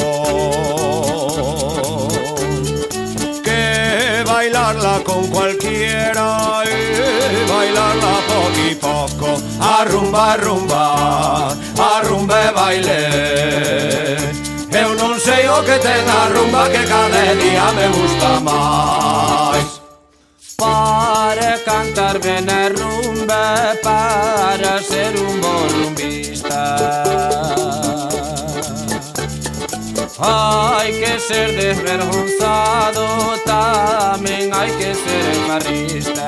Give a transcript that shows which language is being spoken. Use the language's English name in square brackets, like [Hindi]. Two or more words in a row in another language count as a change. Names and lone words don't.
[Spanish] que bailarla con cualquiera y bailarla poco y poco. [Galician] Arrumba, arrumba, arrumba e baile. Eu non sei o que ten a rumba que cada día me gusta máis. Para cantar ben a rumba, para ser un bon rumbista, hai que ser desvergonzado, tamén hai que ser enmarrista.